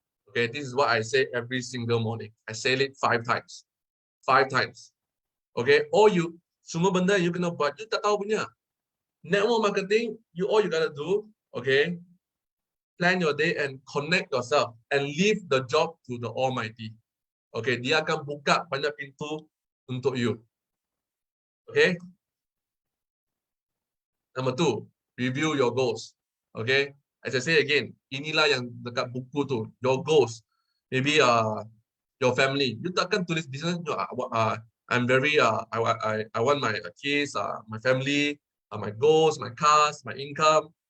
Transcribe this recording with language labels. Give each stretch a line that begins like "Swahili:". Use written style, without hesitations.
English: Okay, this is what I say every single morning. I say it 5 times. 5 times. Okay,
Malay: semua benda you kena buat, you tak tahu punya.
English: Network marketing, all you gotta do, okay, plan your day and connect yourself and leave the job to the Almighty.
Malay: Okay, dia akan buka banyak pintu untuk you.
English: Okay. Number 2, review your goals. Okay. As I say again,
Malay: inilah yang dekat buku tu,
English: your goals. Maybe your family. You
Malay: takkan tulis
English: business. I'm very I want my kids, my family, my goals, my cars, my income.